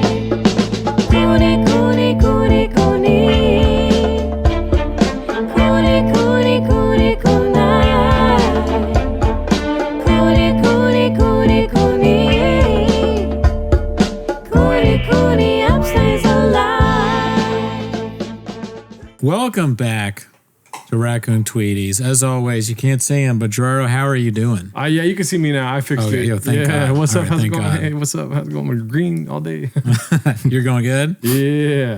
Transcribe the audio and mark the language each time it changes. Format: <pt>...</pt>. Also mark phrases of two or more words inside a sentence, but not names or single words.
<en>Cooney, Cooney, Cooney, Cooney. Cooney, Cooney, Cooney, Cooney. Cooney, Cooney, Cooney, Cooney. Cooney, Cooney, upstays alive. Welcome back to Raccoon Tweeties. As always, you can't see him, but Gerardo, how are you doing? Yeah, you can see me now. I fixed it. Yo, thank God. What's All up? right, How's it thank going? God. Hey, what's up? How's it going? We're green all day. You're going good? Yeah.</en>